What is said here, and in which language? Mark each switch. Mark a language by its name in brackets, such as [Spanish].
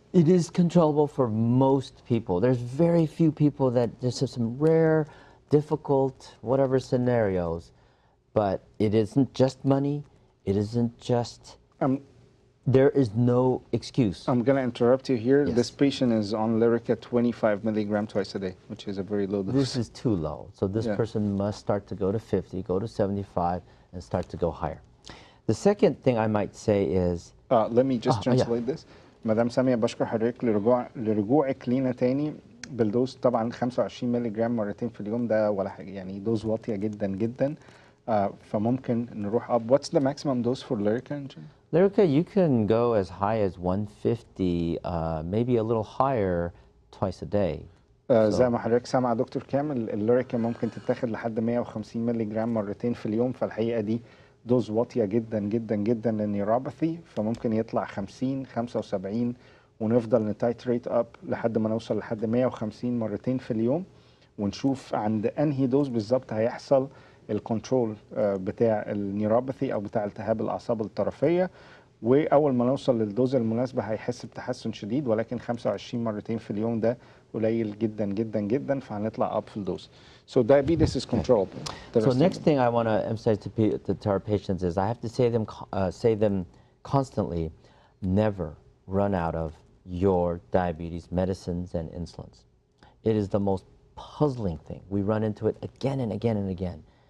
[English] It is controllable for most people. There's very few people that, there's some rare, difficult, whatever scenarios, but it isn't just money, it isn't just, there is no excuse. I'm going to interrupt you here. Yes. This patient is on Lyrica 25 milligram twice a day, which is a very low dose. This is too low. So this person must start to go to 50, go to 75, and start to go higher. The second thing I might say is... let me just translate this. [Arabic] مدام سامية بشكر حضرتك لرجوعك لينا تاني بالدوز. طبعا 25 مللي جرام مرتين في اليوم ده ولا حاجة، يعني دوز واطية جدا جدا. فممكن نروح up. [English] What's the maximum dose for Lyrica? Lyrica, you can go as high as 150, maybe a little higher twice a day. [Arabic] زي ما حضرتك سامع دكتور كامل، اللوريكا ممكن تتاخد لحد 150 مللي جرام مرتين في اليوم، فالحقيقه دي دوز واطيه جدا جدا جدا للنيوروباثي، فممكن يطلع 50 75 ونفضل نتايتريت اب لحد ما نوصل لحد 150 مرتين في اليوم، ونشوف عند انهي دوز بالظبط هيحصل الكنترول بتاع النيوروباثي او بتاع التهاب الاعصاب الطرفيه. واول ما نوصل للدوز المناسبه هيحس بتحسن شديد، ولكن 25 مرتين في اليوم ده قليل جدا جدا جدا، فهنطلع اب في الدوز. [English] So diabetes is controllable. So next thing I want to emphasize to our patients is I have to say them constantly, never run out of your diabetes medicines and insulins. It is the most puzzling thing. We run into it again and again and again.